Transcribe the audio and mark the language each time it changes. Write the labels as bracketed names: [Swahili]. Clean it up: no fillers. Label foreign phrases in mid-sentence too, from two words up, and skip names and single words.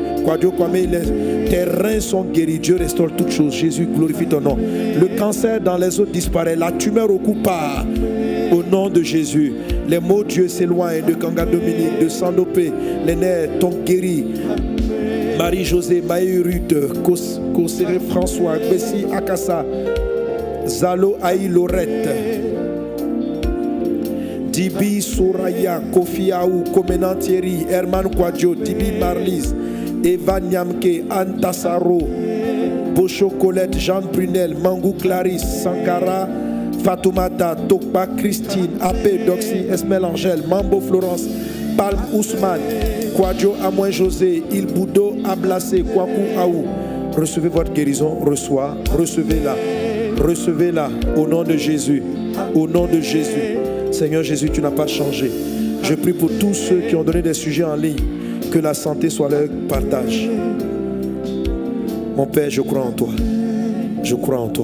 [French] Tes reins sont guéris. Dieu restaure toutes choses. Jésus, glorifie ton nom. Le cancer dans les os disparaît. La tumeur au cou part. Au nom de Jésus. Les mots Dieu s'éloignent de Kanga Dominique, de Sandopé. Les nerfs t'ont guéri. Marie-Josée, Maïruth, Kosere François, Bessie Akassa, Zalo Aïe Lorette, Dibi Soraya, Kofi Aou, Comenant Thierry, Herman Kwadjo, Dibi Marlise, Eva Nyamke, Antasaro, Bocho Colette, Jean Brunel, Mangou Clarisse, Sankara, Fatoumata, Tokpa Christine, Apé Doxy, Esmel Angèle, Mambo Florence, Palme Ousmane, Kwadjo Amoin José, Il Boudo Ablacé, Kwaku Aou. Recevez votre guérison, recevez-la. Recevez-la au nom de Jésus. Au nom de Jésus. Seigneur Jésus, tu n'as pas changé. Je prie pour tous ceux qui ont donné des sujets en ligne, que la santé soit leur partage. Mon Père, je crois en toi. Je crois en toi.